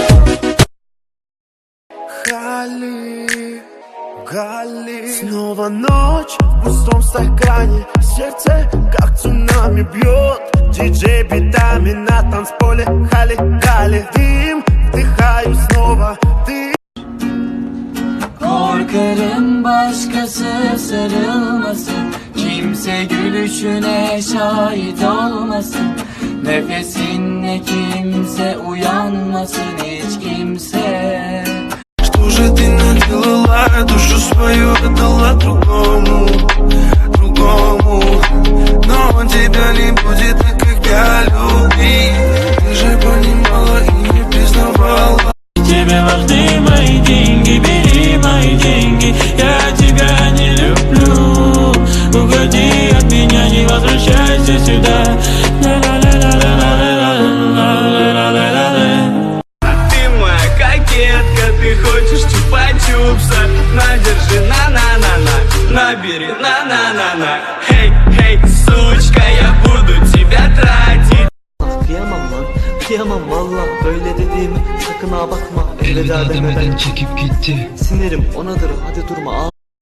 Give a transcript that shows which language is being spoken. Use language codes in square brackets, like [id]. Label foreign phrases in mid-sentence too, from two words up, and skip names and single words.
[ru] Гали, Гали. Снова ночь в пустом стакане, сердце как цунами бьет. Диджей битами на танцполе, Хали, Хали. Дым вдыхаю снова, ты. [tr] Korkarım başkası sarılmasın, kimse gülüşüne şahit olmasın. Nefesinle kimse uyanmasın, hiç kimse. [ru] Что же ты наделала, душу свою отдала другому, другому. Но он тебя не будет никогда любить. Ты же понимала и не признавала. Тебе важны мои деньги, бери мои деньги. Я тебя не люблю, уходи от меня, не возвращайся сюда. А ты моя кокетка, ты хочешь чупа-чупса. Надержи на-на-на-на, набери на-на-на-на. Эй, эй, сучка, я буду тебя тратить. [tr] Kıyamam lan, kıyamam valla. Böyle dediğimi sakın ha bakma. Elveda demeden çekip gitti. Sinirim onadır, hadi durma ağla.